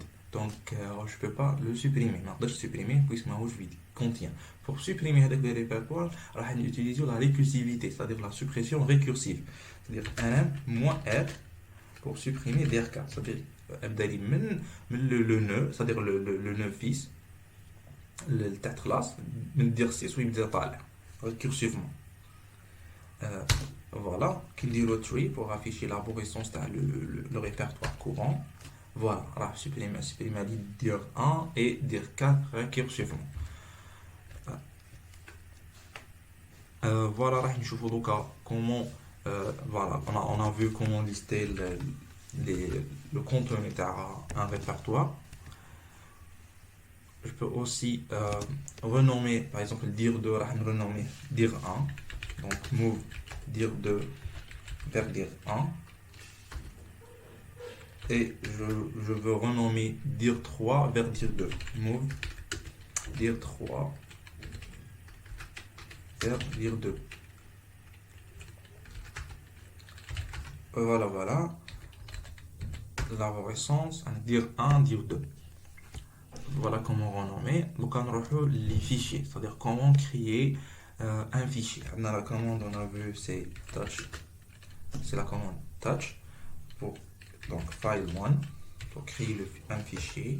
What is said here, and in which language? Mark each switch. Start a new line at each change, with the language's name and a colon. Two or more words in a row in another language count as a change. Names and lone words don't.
French: Donc je ne peux pas le supprimer. Je peux supprimer puisque vide contient. Pour supprimer le répertoire, on va utiliser la récursivité, c'est-à-dire la suppression récursive. C'est-à-dire rm-r pour supprimer dir 4. C'est-à-dire le nœud, c'est-à-dire le nœud fils, le tête classe,
Arabic: من dir 6 ويبدا طالع récursivement.
French: Voilà, qu'il dit le tree pour afficher l'arborescence dans le répertoire courant. Voilà, alors supprimer dir 1 et dir 4 récursivement. Voilà,
Arabic: راح نشوفوا دوكا
French: comment voilà, on a vu comment lister le contenu d'un répertoire. Je peux aussi renommer, par exemple, dir2, راح renommer dir1. Donc, move dir2 vers dir1. Et je veux renommer dir3 vers dir2. Move dir3 vers dir2. Voilà, voilà. L'arborescence, dir1, dir2. Voilà comment renommer. Donc, on a les fichiers, c'est-à-dire comment créer un fichier. Dans la commande, on a vu, c'est touch. C'est la commande touch pour donc file1 pour créer un fichier.